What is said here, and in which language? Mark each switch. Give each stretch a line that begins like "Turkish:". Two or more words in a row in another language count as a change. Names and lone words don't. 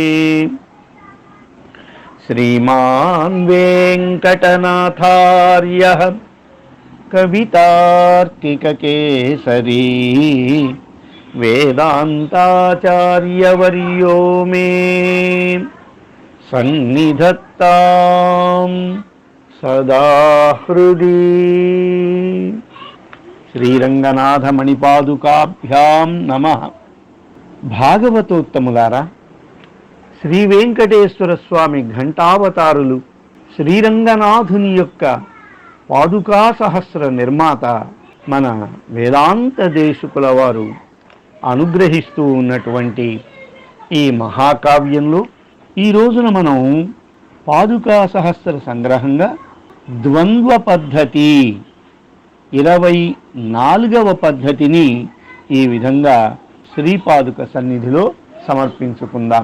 Sanskrit: श्रीमान् वेङ्कटनाथार्यः कवितार्किककेसरी वेदान्ताचार्यवर्यो मे सन्निधत्तां सदा हृदि। శ్రీరంగనాథమణిపాదుకాభ్యాం నమః.
Telugu: భాగవతోత్తములారా, శ్రీ వెంకటేశ్వర స్వామి ఘంటావతారులు శ్రీరంగనాథుని యొక్క పాదుకా సహస్ర నిర్మాత మన వేదాంత దేశికుల వారు అనుగ్రహిస్తూ ఉన్నటువంటి ఈ మహాకావ్యంలో ఈ రోజున మనం పాదుకా సహస్ర సంగ్రహంగా ద్వంద్వ పద్ధతి 24వ పద్ధతిని ఈ విధంగా శ్రీపాదుక సన్నిధిలో సమర్పించుకుందాం.